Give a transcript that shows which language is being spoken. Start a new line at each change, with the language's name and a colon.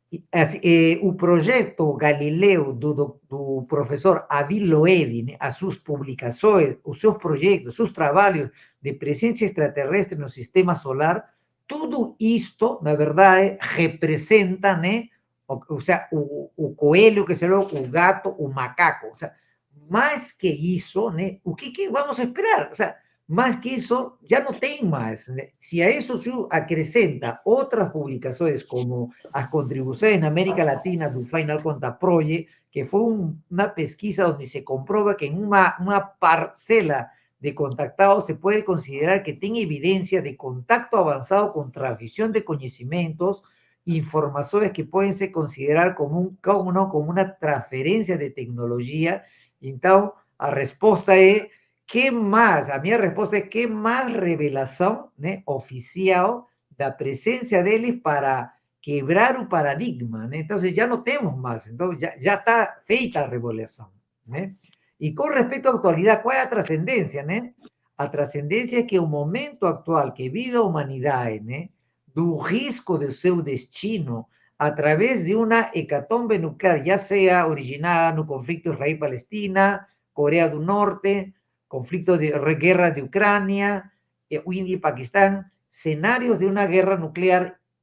Spanish: El proyecto Galileo do profesor Avi Loevi, ¿no? A sus publicaciones, sus proyectos, sus trabajos de presencia extraterrestre en el sistema solar, todo esto,
Portuguese: na verdade,
Spanish: representa, ¿no? O sea,
Portuguese: o coelho, que será o gato, o macaco.
Spanish: O sea, más que eso, ¿no? O que vamos a esperar? O sea, más que eso, ya no tem más, ¿no? Si a eso se acrescenta otras publicaciones como las contribuciones en América Latina do Final Contact Project, que fue una pesquisa donde se comprueba que en una parcela de contactados se puede considerar que tiene evidencia de contacto avanzado con transmisión de conocimientos, informaciones que pueden ser consideradas como una transferencia de tecnología. Entonces, la respuesta es, ¿qué más? A mi respuesta es, ¿qué más revelación, ¿no? Oficial da presencia de ellos para
Portuguese: quebrar o paradigma, né? Então, já não temos mais, então já está feita a revolução, né? E com respeito à atualidade, qual é a trascendência, né? A trascendência é que o momento atual que vive a humanidade, né, do risco do seu destino através de uma hecatombe nuclear, já seja originada no conflito Israel-Palestina, Coreia do Norte, conflicto de guerra de Ucrânia,
Spanish: India y Pakistán, escenarios de una guerra nuclear